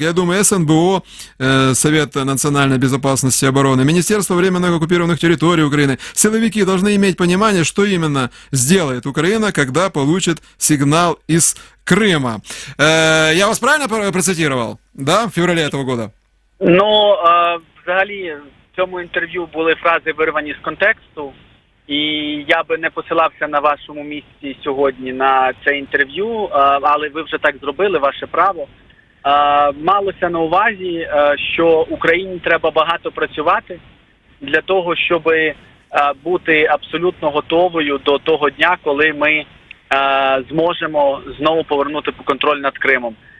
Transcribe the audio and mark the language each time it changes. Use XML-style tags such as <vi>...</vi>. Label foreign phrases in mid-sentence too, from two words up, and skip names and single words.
<ru>Я думаю, СНБО, Совет национальной безопасности и обороны, Министерство временных оккупированных территорий Украины, силовики должны иметь понимание, что именно сделает Украина, когда получит сигнал из Крыма. Я вас правильно процитировал, да, в феврале этого года?</ru> <uk>Ну, взагалі, в цьому інтерв'ю були фрази вирвані з контексту, і я би не посилався на вашому місці сьогодні на це інтерв'ю, але ви вже так зробили, ваше право. Малося на увазі, що Україні треба багато працювати для того, щоб бути абсолютно готовою до того дня, коли ми зможемо знову повернути контроль над Кримом.</uk>